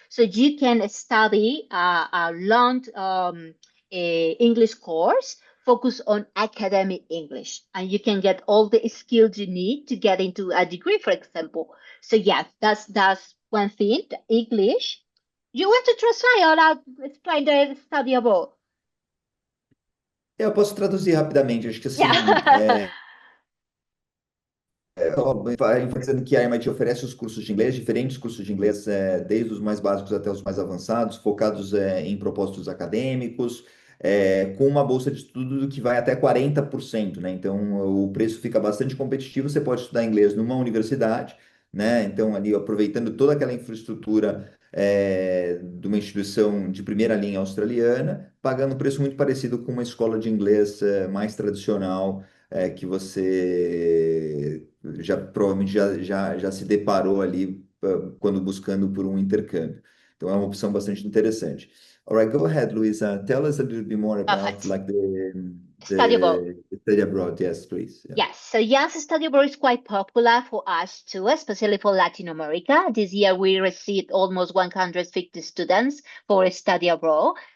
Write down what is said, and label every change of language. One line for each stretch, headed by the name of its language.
English: So you can study a long English course focus on academic English, and you can get all the skills you need to get into a degree, for example. So yes, that's one thing. The English. You want to translate or I'll explain the study abroad?
Portuguese: Eu posso traduzir rapidamente. Acho que assim,
English: Yeah.
Portuguese: enfatizando que a MIT oferece os cursos de inglês, diferentes cursos de inglês, desde os mais básicos até os mais avançados, focados em propósitos acadêmicos, com uma bolsa de estudo que vai até 40%, né? Então, o preço fica bastante competitivo. Você pode estudar inglês numa universidade, né? Então, ali, aproveitando toda aquela infraestrutura, de uma instituição de primeira linha australiana, pagando um preço muito parecido com uma escola de inglês, mais tradicional, que você provavelmente já se deparou ali quando buscando por um intercâmbio. Então é uma opção bastante interessante.
English: All right, go ahead, Luisa. Tell us a little bit more about Perfect. like Study abroad. the study abroad. Yes, please. Yeah. Yes, so yes, study abroad is quite popular for us too, especially for Latin America. This year we received almost 150 students for a study abroad.